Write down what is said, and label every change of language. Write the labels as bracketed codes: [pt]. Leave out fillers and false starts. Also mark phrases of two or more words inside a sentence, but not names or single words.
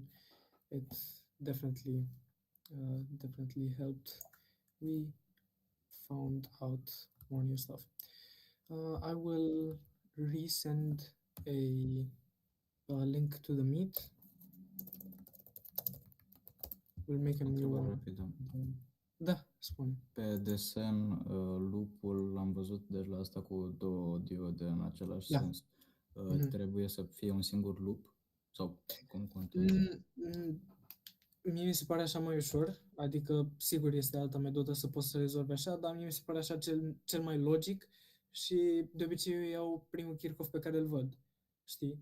[en] It definitely helped. We found out more new stuff. I will resend a link to the meet. We'll make a new one. [ro] Da, spune. Pe desen, loop-ul l-am văzut de la asta cu două diode în același sens. Trebuie să fie un singur loop? Sau cum contează? Mie mi se pare așa mai ușor, adică sigur este altă metodă să poți să rezolvi așa, dar mie mi se pare așa cel mai logic și de obicei eu iau primul Kirchhoff pe care îl văd, știi?